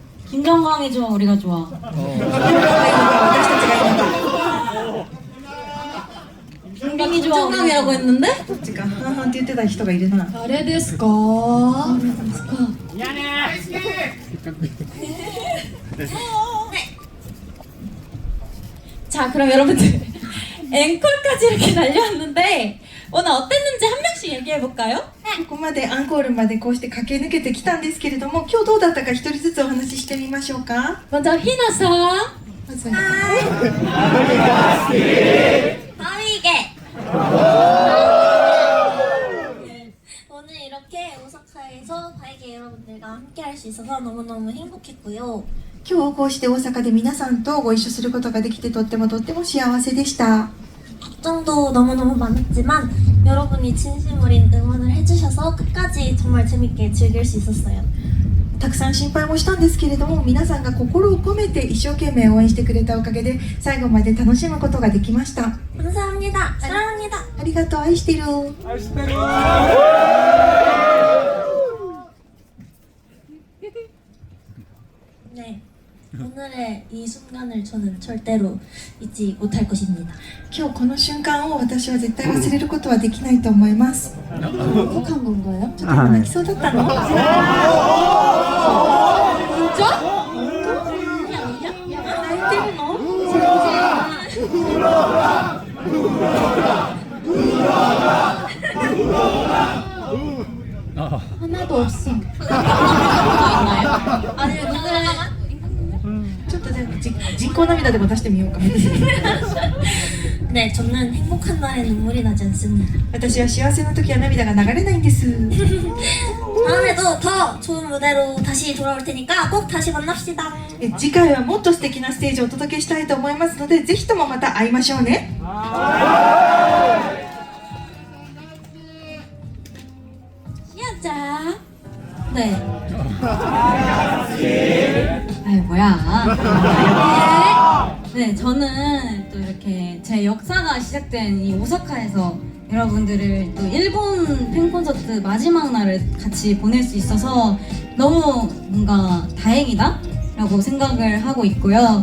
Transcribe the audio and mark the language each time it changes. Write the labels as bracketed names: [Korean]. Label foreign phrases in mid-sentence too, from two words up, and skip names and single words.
[Korean] 김정광이 좋아, 우리가 좋아. [Japanese] 私たちがいいのか [Korean] 김정광이 좋아, 김정광이라고 했는데? [Japanese] どっちか半々って言ってた人がいるな誰ですか? [Korean] 자, 그럼 여러분들 앵콜까지 이렇게 달려왔는데 오늘 어땠는지 한 명씩 얘기해볼까요? [Japanese] ここまでアンコールまでこうして駆け抜けてきたんですけれども、今日どうだったか一人ずつお話ししてみましょうか。 [Korean] 먼저 희나상. [Japanese] まず [Korean] 바위게 오늘 이렇게 오사카에서 바위게 여러분들과 함께 할 수 있어서 너무너무 행복했고요. [Japanese] 今日こうして大阪で皆さんとご一緒することができてとっても幸せでした。 [Korean] 걱정도 너무너무 많았지만 여러분이 진심 어린 응원을 해주셔서 끝까지 정말 재밌게 즐길 수 있었어요. [Japanese] たくさん心配もしたんですけれども、皆さんが心を込めて一生懸命応援してくれたおかげで最後まで楽しむことができました。 [Korean] 감사합니다. 사랑합니다. [Japanese] ありがとう、愛してる。 [Korean] 네, 오늘의 이 순간을 저는 절대로 잊지 못할 것입니다. [Japanese] 今日この瞬間を私は絶対忘れることはできないと思います。 [Korean] 행복한 건가요? [Japanese] ちょっと今泣きそうだったの？ [Korean] 진짜? [Japanese] 泣いてるの？ [Korean] 하나도 없어. 있나요? 아니면 누구를 [Japanese] ちょっとじゃあ人工涙でも出してみようか。 [Korean] 네, 저는 행복한 날에 눈물이 나지 않습니다. [Japanese] 私は幸せな時は涙が流れないんです。 [Korean] 다음에도 더 좋은 무대로 다시 돌아올 테니까 꼭 다시 만납시다. [Japanese] 次回はもっと素敵なステージをお届けしたいと思いますので、ぜひともまた会いましょうね。 [Korean] 시아자. 네. 아이 뭐야. 네, 저는 또 이렇게 제 역사가 시작된 이 오사카에서 여러분들을 또 일본 팬콘서트 마지막 날을 같이 보낼 수 있어서 너무 뭔가 다행이다 라고 생각을 하고 있고요.